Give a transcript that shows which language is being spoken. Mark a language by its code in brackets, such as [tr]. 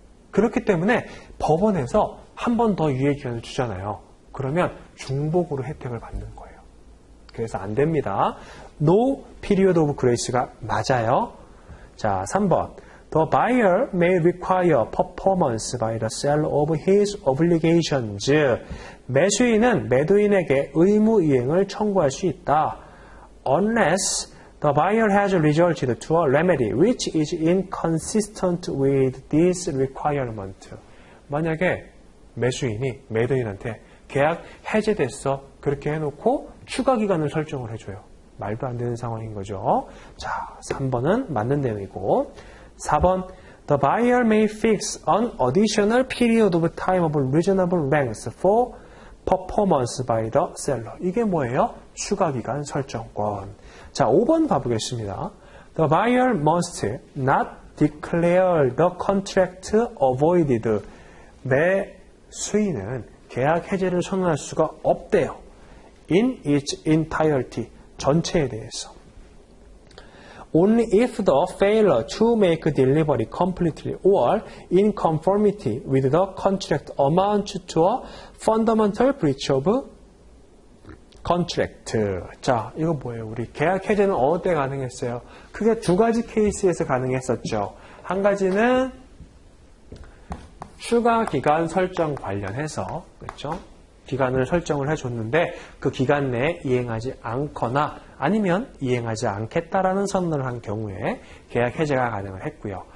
[ko] 그렇기 때문에 법원에서 한 번 더 유예 기간을 주잖아요. 그러면 중복으로 혜택을 받는 거예요. 그래서 안 됩니다. [en] No period of grace가 [ko] 맞아요. 자, 3번. [en] The buyer may require performance by the seller of his obligations. [ko] 매수인은 매도인에게 의무 이행을 청구할 수 있다. [en] Unless the buyer has resorted to a remedy which is inconsistent with this requirement. [ko] 만약에 매수인이 매도인한테 계약 해제됐어, 그렇게 해놓고 추가 기간을 설정을 해줘요. 말도 안 되는 상황인 거죠. 자, 3번은 맞는 내용이고, 4번 [en] The buyer may fix an additional period of time of reasonable length for performance by the seller. [ko] 이게 뭐예요? 추가 기간 설정권. 자, 5번 가보겠습니다. [en] The buyer must not declare the contract avoided. [ko] 매수인은 계약 해제를 선언할 수가 없대요. [en] In its entirety. [ko] 전체에 대해서. [en] Only if the failure to make delivery completely or in conformity with the contract amounts to a fundamental breach of contract. [ko] 자, 이거 뭐예요? 우리 계약 해제는 어느 때 가능했어요? 크게 두 가지 케이스에서 가능했었죠. 한 가지는 추가 기간 설정 관련해서, 그렇죠? 기간을 설정을 해줬는데 그 기간 내에 이행하지 않거나 아니면 이행하지 않겠다라는 선언을 한 경우에 계약 해제가 가능을 했고요.